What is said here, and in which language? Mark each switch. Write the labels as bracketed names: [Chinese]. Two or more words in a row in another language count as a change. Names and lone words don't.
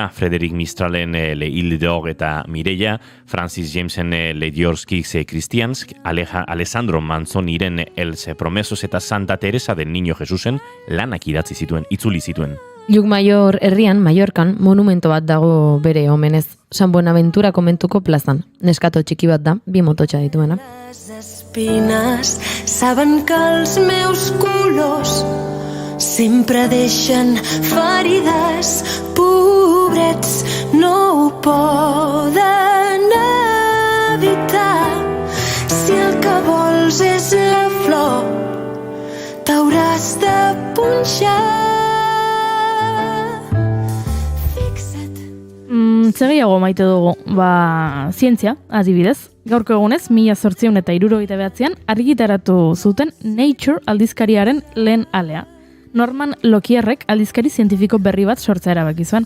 [Basque] Frederic Mistralen Le Île d'Or eta Mireia, Francis Jamesen Le Diorskis Christiansk, Alessandro Manzoniren Els Promesos eta Santa Teresa del Niño Jesusen lanak idatzi zituen, itzuli zituen. Llucmajor herrian, Mallorcan, monumento bat dago bere omenez. San Buenaventura komentuko plazan. Neskato txiki bat da, 2 mototxa dituena. [Catalan] Les espines saben que els meus colors sempre deixen ferides, pobrets no ho poden evitar. Si el que vols és la flor, t'hauràs de punxar. [Basque] Segiago maite dugu, zientzia, adibidez. Gaurko egunez, 1879an argitaratu zuten Nature aldizkariaren lehen alea. Norman Lokierrek aldizkari zientifiko berri bat sortzea erabaki zuen.